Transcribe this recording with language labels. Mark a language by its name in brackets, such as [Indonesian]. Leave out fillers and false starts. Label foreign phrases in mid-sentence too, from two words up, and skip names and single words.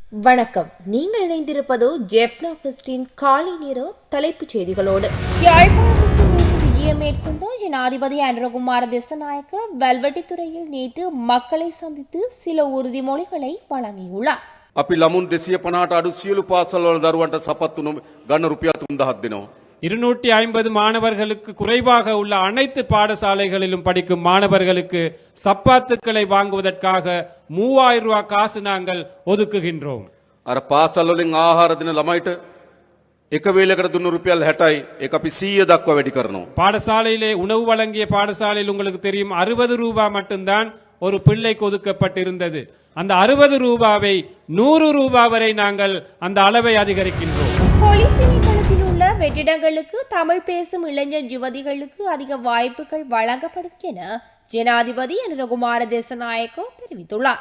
[Tamil] வணக்கம். நீங்கள் இணைந்திருப்பது ஜெஃப்னா ஃபெஸ்டின் காலை நேர தலைப்புச் செய்திகளோடு. யாழ்ப்பாணத்திற்கு நேற்று விஜயம் மேற்கொண்ட ஜனாதிபதி அனுரகுமார திசாநாயக்க வல்வெட்டித்துறையில் நேற்று மக்களை சந்தித்து சில உறுதிமொழிகளை வழங்கியுள்ளார். [Sinhala] අපි ළමුන් 250ට අඩු සියලු පාසල්වල දරුවන්ට සපත්තු ගන්න රුපියල් 3000ක් දෙනවා. [Tamil] 250 மாணவர்களுக்கு குறைவாக உள்ள அனைத்து பாடசாலைகளிலும் படிக்கும் மாணவர்களுக்கு சப்பாத்துக்களை வாங்குவதற்காக 3000 ரூபாய் காசு நாங்கள் ஒதுக்குகின்றோம். [Sinhala] අර පාසල් වලින් ආහාර දෙන ළමයිට එක වේලකට දුන්න රුපියල් 60යි ඒක අපි 100 දක්වා වැඩි කරනවා. [Tamil] பாடசாலையிலே உணவு வழங்கிய பாடசாலையில் உங்களுக்கு தெரியும் 60 ரூபாய் மட்டும்தான் ஒரு பிள்ளைக்கு ஒதுக்கப்பட்டிருந்தது. அந்த 60 ரூபாவை 100 ரூபாய் வரை நாங்கள் அந்த அளவை அதிகரிக்கின்றோம். போலீஸ் திணைக்களத்தில் உள்ள வெற்றிடங்களுக்கு தமிழ் பேசும் இளைஞர் யுவதிகளுக்கு அதிக வாய்ப்புகள் வழங்கப்படும் என ஜனாதிபதி அனுரகுமார திசாநாயக்க தெரிவித்துள்ளார்.